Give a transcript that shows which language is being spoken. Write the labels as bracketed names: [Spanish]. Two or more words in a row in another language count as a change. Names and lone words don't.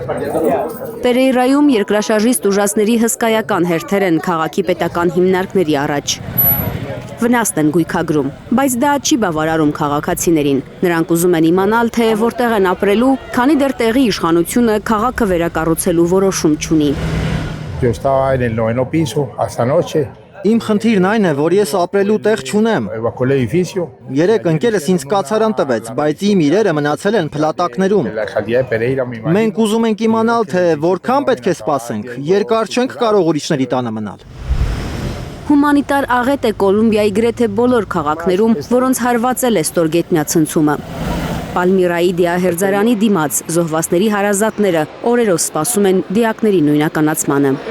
[Armenian] Պերեյրայում երկրաշարժից տուժածների հսկայական հերթեր են քաղաքի պետական հիմնարկների առաջ։ վնասն են գույքագրում, բայց դա չի բավարարում քաղաքացիներին։ Նրանք ուզում են իմանալ, թե որտեղ են ապրելու, քանի դեռ տեղի իշխանությունը քաղաքը վերակառուցելու որոշում չունի։ [Spanish] Yo estaba en el 9º piso hasta anoche. [Armenian] Իմ խնդիրն այն է, որ ես ապրելու տեղ չունեմ։ Երեք ընկերս ինձ կացարան տվեց, բայց իմ իրերը մնացել են փլատակներում։ Մենք ուզում ենք իմանալ, թե որքան պետք է սպասենք, երկար չենք կարող ուրիշների տանը մնալ։ Հումանիտար աղետ է Կոլումբիայի գրեթե բոլոր քաղաքներում, որոնց հարվածել է ստորգետնյա ցնցումը։ Պալմիրայի դիահերձարանի դիմաց զոհվածների հարազատները օրերով սպասում են դիակների նույնականացմանը։